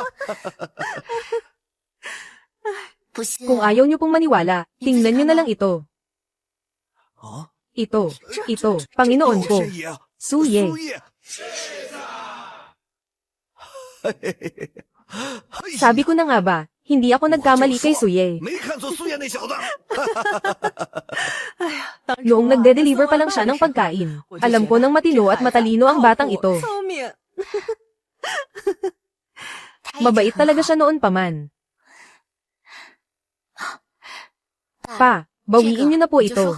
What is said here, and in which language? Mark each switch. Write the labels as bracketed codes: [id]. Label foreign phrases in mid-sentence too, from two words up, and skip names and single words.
[tl] Kung ayaw niyo pong maniwala, tingnan niyo na lang ito. Ito, Panginoon ko. Suye. Sabi ko na nga ba, hindi ako nagkamali kay Suye. [zh] 没看错苏叶那小子。 [tl] Noong nagde-deliver pa lang siya ng pagkain, alam ko nang matino at matalino ang batang ito. [zh] 聪明。 [tl] Mabait talaga siya noon pa man. Pa, bawiin niyo na po ito.